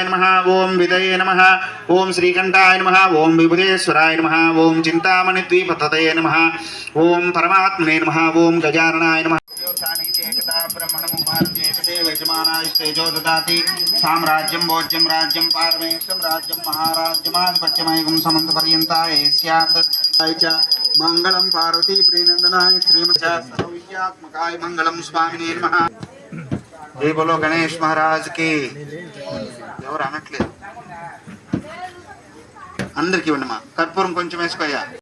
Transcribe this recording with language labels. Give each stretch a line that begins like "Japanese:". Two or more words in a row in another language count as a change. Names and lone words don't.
Sanskrit: नमः ओम विदये नमः ओम श्रीकंठाय नमः ओम विबुधेश्वराय नमः ओम चिंतामणिद्वीपतये नमः ओम परमात्मने नमः ओम गजाननाय नमः ब्रह्मणं भारतीय यजमानास्तेजो ददाति साम्राज्यं भोज्यं राज्यं पारमेष्टं राज्यं महाराज्यमाधिपत्यमयं समन्तपर्यन्ताय स्यात् च मंगलम पार्वती प्रियनंदनाय श्रीमत्यात्मकाय मंगलम स्वामिने नमः।
Hindi: जय बोलो गणेश महाराज की।
Telugu: ఎవరు అనట్లేదు అందరికి ఇవ్వండి మా కర్పూరం కొంచెం వేసుకోయ్యా।